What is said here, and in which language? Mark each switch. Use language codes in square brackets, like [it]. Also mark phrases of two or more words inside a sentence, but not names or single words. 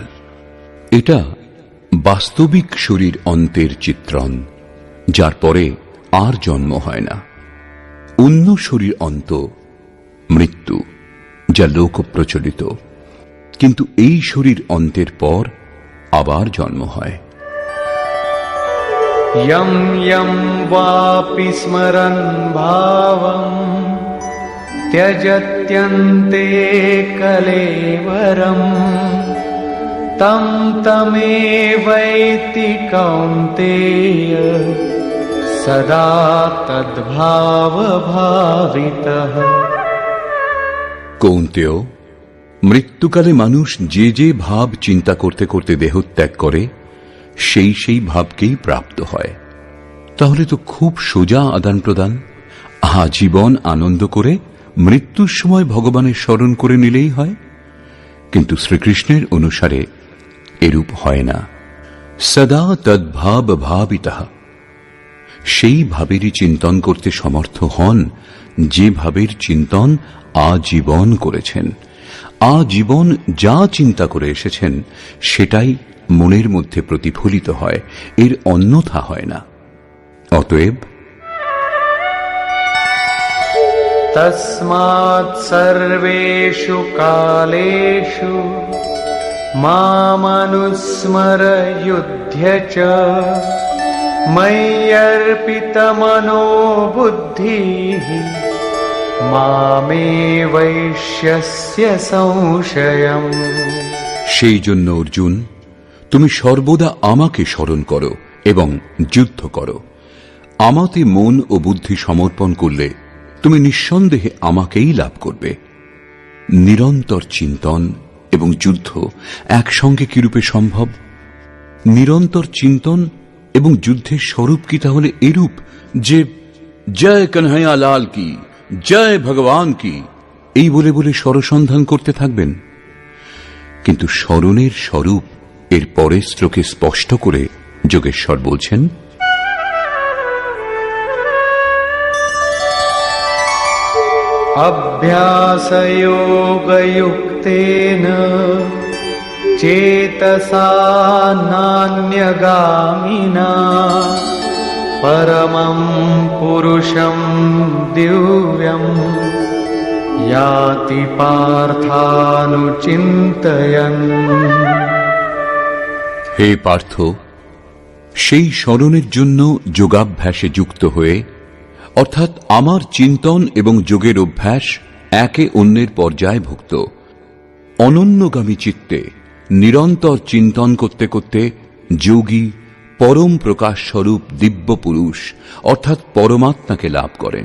[bn] এটা বাস্তবিক শরীর অন্তের চিত্রণ, যার পরে আর জন্ম হয় না। অন্য শরীর অন্ত মৃত্যু, যা লোক প্রচলিত, কিন্তু এই শরীর অন্তের পর আবার জন্ম হয়। [sa] यं यं वापि स्मरन् भावं त्यजत्यन्ते कलेवरम् तं तमेवैति कौन्तेय सदा तद्भावभावितः। [bn] কৌন্তেয়, মৃত্যুকালে মানুষ যে যে ভাব চিন্তা করতে করতে দেহত্যাগ করে, সেই সেই ভাবকেই প্রাপ্ত হয়। তাহলে তো খুব সোজা আদান প্রদান। আজীবন আনন্দ করে মৃত্যুর সময় ভগবানের স্মরণ করে নিলেই হয়। কিন্তু শ্রীকৃষ্ণের অনুসারে এরূপ হয় না। [sa] সদা তদ্ভাব ভাবিতঃ, [bn] সেই ভাবেরই চিন্তন করতে সমর্থ হন যে ভাবের চিন্তন আজীবন করেছেন। আজীবন যা চিন্তা করে এসেছেন সেটাই মনের মধ্যে প্রতিফলিত হয়, এর অন্যথা হয় না। অতএব [sa] तस्मात् सर्वेषु कालेषु मामनुस्मर युध्य च मय्यर्पितमनो बुद्धिः मामे वैश्यस्य संशयम्। [bn] সেই জন্য অর্জুন, তুমি সর্বদা আমাকে স্মরণ করো এবং যুদ্ধ করো। আমাতে মন ও বুদ্ধি সমর্পণ করলে তুমি নিঃসন্দেহে আমাকেই লাভ করবে। নিরন্তর চিন্তন এবং যুদ্ধ একসঙ্গে কিরূপে সম্ভব? নিরন্তর চিন্তন এবং যুদ্ধের স্বরূপ কি তাহলে এরূপ যে [hi] জয় কনহাইয়া লাল কি, জয় ভগবান কি, [bn] এই বলে বলে স্বরসন্ধান করতে থাকবেন? কিন্তু স্মরণের স্বরূপ এর পরের শ্লোকে স্পষ্ট করে যোগেশ্বর বলছেন, [sa] अभ्यासयोगयुक्तेन चेतसा नान्यगामिना परमं पुरुषं दिव्यं याति पार्थानुचिन्तयन्। [bn] হে পার্থ, সেই স্মরণের জন্য যোগাভ্যাসে যুক্ত হয়ে, অর্থাৎ আমার চিন্তন এবং যোগের অভ্যাস একে অন্যের পর্যায়ভুক্ত, অনন্যগামী চিত্তে নিরন্তর চিন্তন করতে করতে যোগী পরম প্রকাশ স্বরূপ দিব্য পুরুষ অর্থাৎ পরমাত্মাকে লাভ করেন।